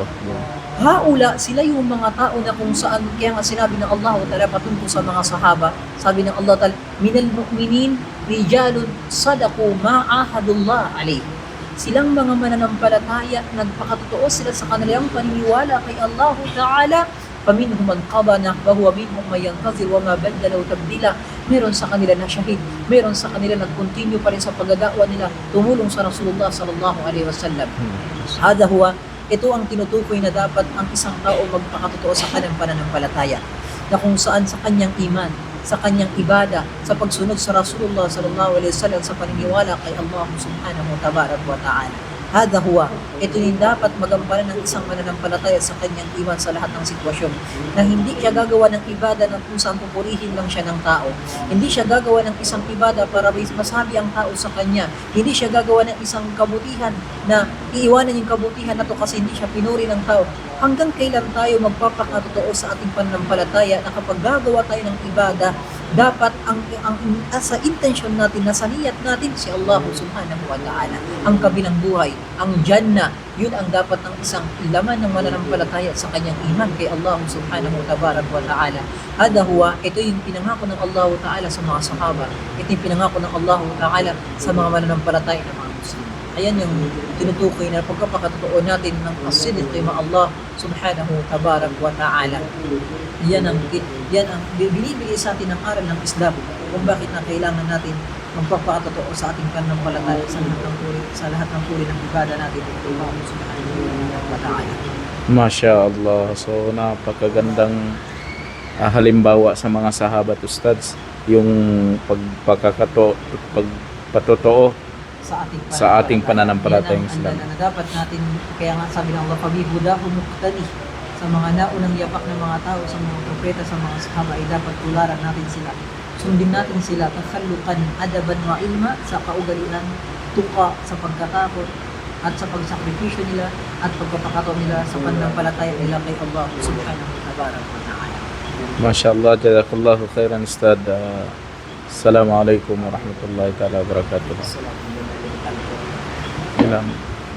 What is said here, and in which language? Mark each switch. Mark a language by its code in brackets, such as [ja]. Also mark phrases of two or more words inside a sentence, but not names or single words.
[tl] Haula, sila yung mga tao na kung saan, kaya nga sinabi ng Allah Ta'ala patungkol sa mga sahaba, sabi ng Allah Ta'ala, [ar] من المؤمنين رجال صدقوا ما عاهدوا الله عليه. [tl] Silang mga mananampalataya, nagpakatotoo sila sa kanilang paniniwala kay Allah Ta'ala. [ar] فمنهم من قضى نحبه ومنهم من ينتظر وما بدلوا تبديلا. [tl] Meron sa kanila na shahid, meron sa kanila nag-continue pa rin sa pagdadakwa nila, tumulong sa Rasulullah [ar] صلى الله عليه وسلم. هذا هو, [tl] ito ang tinutukoy na dapat ang isang tao magpakatotoo sa kanyang pananampalataya, na kung saan sa kanyang iman, sa kanyang ibada, sa pagsunod sa Rasulullah [ar] صلى الله عليه وسلم, [tl] sa paniniwala kay Allah [ar] سبحانه وتعالى. هذا هو, [tl] ito din dapat magampanan ng isang mananampalataya sa kanyang iman sa lahat ng sitwasyon, na hindi siya gagawa ng ibada na kung saan pupurihin lang siya ng tao. Hindi siya gagawa ng isang ibada para masabi ang tao sa kanya. Hindi siya gagawa ng isang kabutihan na iiwanan yung kabutihan na to kasi hindi siya pinuri ng tao. Hanggang kailan tayo magpapakatotoo sa ating pananampalataya na kapag gagawa tayo ng ibada, dapat ang sa intention natin, nasa niyat natin si Allah [ar] سبحانه وتعالى, [tl] ang kabilang buhay, ang Jannah, yun ang dapat ng isang laman ng mananampalataya sa kanyang iman kay Allah [ar] سبحانه وتعالى. هذا هو, [tl] ito yung pinangako ng Allah ta'ala sa mga sahaba, ito yung pinangako ng Allah ta'ala sa mga mananampalataya ng mga Muslim. Ayan yung tinutukoy na pagkapakatotoo natin ng [ar] الصدق مع الله سبحانه وتعالى. [tl] Yan ang binibigay sa atin ng aral ng Islam kung bakit na kailangan natin magpapakatotoo sa ating pananampalataya sa lahat ng puri ng ibada natin kay Allah [ar] سبحانه وتعالى. ما شاء الله. [tl] So napakagandang halimbawa sa mga sahabat, ustads, yung pagpatotoo sa ating pananampalatayang Islam. Na dapat natin, kaya nga sabi ng Allah, [ar] فبهداهم اقتده, [tl] sa mga naunang yapak ng mga tao, sa mga propeta, sa mga sahaba, ay dapat tularan natin sila. Sundin natin sila, [ar] تخلقا وأدبا وعلما, [tl] sa kaugalian, tuka, sa pagkatakot, at sa pagsakripisyo nila, at pagpapakataon nila sa pananampalataya nila kay Allah [ar] سبحانه وتعالى. ما شاء الله, جزاك الله خيرا، أستاذ. السلام عليكم ورحمة الله تعالى وبركاته. السلام عليكم. Salam.